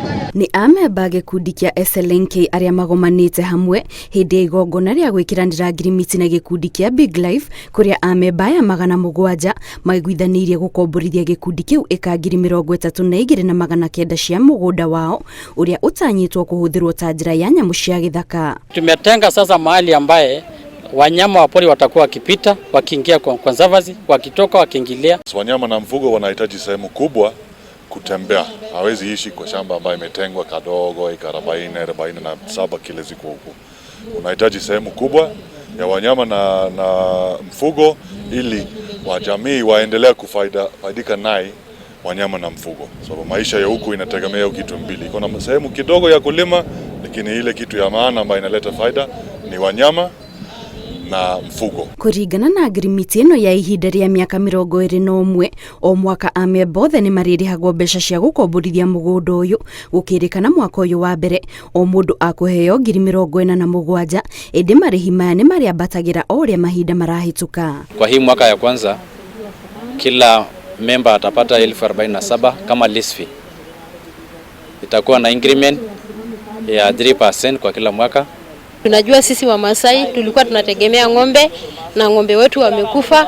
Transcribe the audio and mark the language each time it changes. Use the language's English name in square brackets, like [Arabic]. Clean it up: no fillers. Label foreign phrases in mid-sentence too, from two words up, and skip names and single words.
[Kikuyu] Ni amemba gikundi kia SLNK aria magomanite hamwe hindi ya igongona ria gwikiranira ngirimiti na gikundi kia Big Life kuria amemba ya 700 maiguithanirie gukomborithia gikundi kiu eka 32,900 cia mugunda wao uria utanyitwo kuhuthirwo ta njira ya nyamu cia githaka. [Swahili] Tumetenga sasa mahali ambaye wanyama wa pori watakuwa wakipita, wakiingia kwa conservancy, wakitoka wakiingilia. Wanyama na mfugo wanahitaji sehemu kubwa kutembea. Hawezi ishi kwa shamba ambayo imetengwa kadogo eka 47 kile ziko huko. Unahitaji sehemu kubwa ya wanyama na mfugo ili wajamii waendelea kufaidika naye wanyama na mfugo. Sababu maisha ya huku inategemea kitu mbili. Kuna sehemu kidogo ya kulima, lakini ile kitu ya maana ambayo inaleta faida ni wanyama na mfugo. [Kikuyu] Kuringana na ngirimiti ino ya ihinda ria miaka 21 o mwaka amemba othe ni maririhagwo mbeca cia gukomborithia mugunda uyu gukirikana mwaka uyu wa mbere o mundu akuheo 47,000 indi marihi maya ni mariambatagira o ria mahinda marahituka. [Swahili] Kwa hii mwaka ya kwanza kila member atapata 47,000 kama [English] lease fee. [Swahili] Itakuwa na increment ya 3% kwa kila mwaka. Tunajua sisi wa Masai tulikuwa tunategemea ng'ombe na ng'ombe wetu wamekufa.